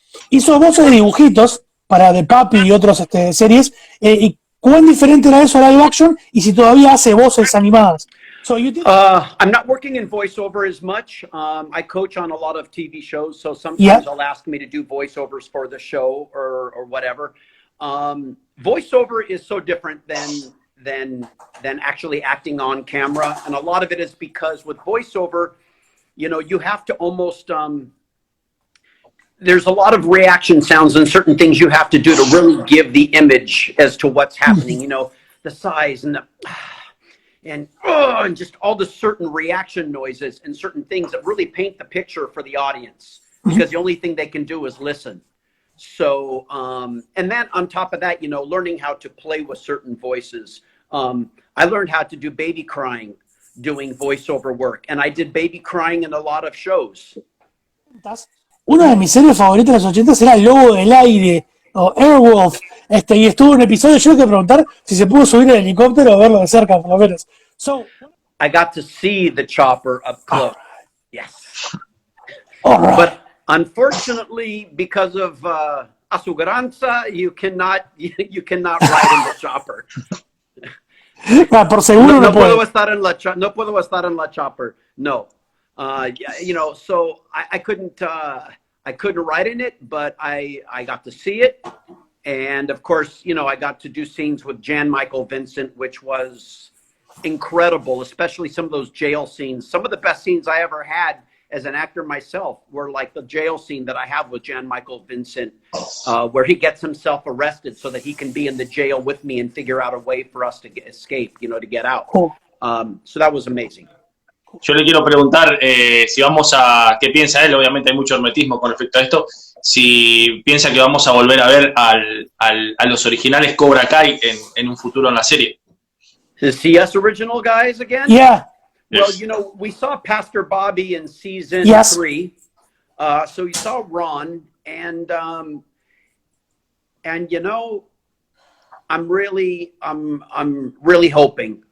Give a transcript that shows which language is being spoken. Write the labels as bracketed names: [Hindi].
[Spanish] Hizo voces de dibujitos para The Papi y otras series. ¿Y cuán diferente era eso a live action? Y si todavía hace voces animadas. [English] So you did. I'm not working in voiceover as much. I coach on a lot of TV shows, so sometimes they'll ask me to do voiceovers for the show or whatever. Voiceover is so different than actually acting on camera, and a lot of it is because with voiceover, you know, you have to almost there's a lot of reaction sounds and certain things you have to do to really give the image as to what's happening. You know, the size and the and just all the certain reaction noises and certain things that really paint the picture for the audience, because the only thing they can do is listen. So, and then on top of that, you know, learning how to play with certain voices. I learned how to do baby crying doing voiceover work, and I did baby crying in a lot of shows. [Spanish] Una de mis series favoritas de los 80 era El Lobo del Aire, o Airwolf, y estuvo en un episodio. Yo tengo que preguntar si se pudo subir al helicóptero o verlo de cerca, por lo menos. [English] So, I got to see the chopper up close. Yes. Right. But unfortunately, because of aseguranza, you cannot ride in the chopper. [Spanish] Por seguro no puedo estar en la chopper. [English] No. You know, so I couldn't ride in it, but I got to see it. And of course, you know, I got to do scenes with Jan Michael Vincent, which was incredible, especially some of those jail scenes. Some of the best scenes I ever had as an actor myself were like the jail scene that I have with Jan Michael Vincent, where he gets himself arrested so that he can be in the jail with me and figure out a way for us to escape, you know, to get out. So that was amazing. [Spanish] Yo le quiero preguntar si vamos a, ¿qué piensa él? Obviamente hay mucho hermetismo con respecto a esto. Si piensa que vamos a volver a ver a los originales Cobra Kai en un futuro en la serie. [English] The CS original guys again? Yeah. Well, Yes. you know, we saw Pastor Bobby in season 3. So you saw Ron, and you know, I'm really hoping.